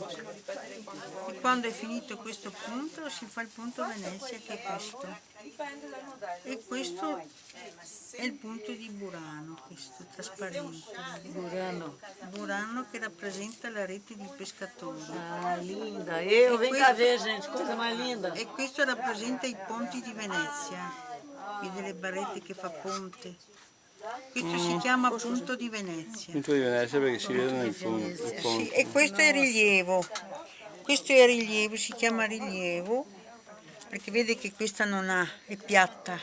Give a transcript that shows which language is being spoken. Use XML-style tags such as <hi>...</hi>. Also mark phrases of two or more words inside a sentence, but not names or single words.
<it>E quando è finito questo punto si fa il punto Venezia, che è questo. E questo è il punto di Burano, questo trasparente. Burano che rappresenta la rete di pescatori.</it> <pt>Ah, linda. Vem cá ver, gente, coisa mais linda.</pt> <it>E questo rappresenta i ponti di Venezia, vedi le barrette che fa ponte. Questo si chiama punto di Venezia. Punto di Venezia perché si vedono i ponti. Sì, e questo è rilievo. Questo è rilievo, si chiama rilievo, perché vede che questa non ha, è piatta.</it>